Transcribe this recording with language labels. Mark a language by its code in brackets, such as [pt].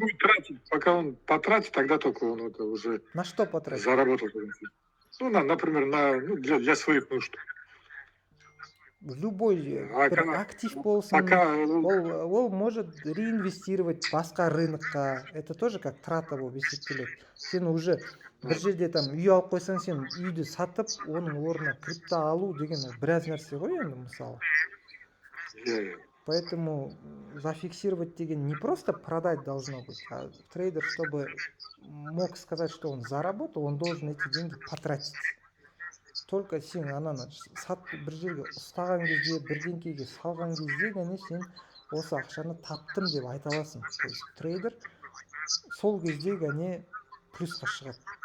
[ru] будет тратить, пока он потратит, тогда только он это уже На что потратить? заработал. Ну, например, для своих нужд. Любой [kk] бір актив болсын, [ru] Пока [kk] ол [ru] может реинвестировать [kk] басқа рынокқа. [ru] Это тоже как трата [kk] болып есептеледі. Сен [ru] уже [kk] бір жерде [ru] там [kk] үй алып қойсаң, сен үйді сатып, оның орнына крипто алу деген біраз нәрсе ғой енді мысалы. [ru] Поэтому зафиксировать [kk] деген [ru] не просто продать должно быть, а трейдер, чтобы мог сказать, что он заработал, он должен эти деньги потратить. Только [kk] сен ананы бір жерге ұстаған кезде, бірдеңкеге салған кезде ғана сен осы ақшаны таптым деп айта аласың. [ru] То есть [kk] трейдер сол кезде ғана плюсқа шығады.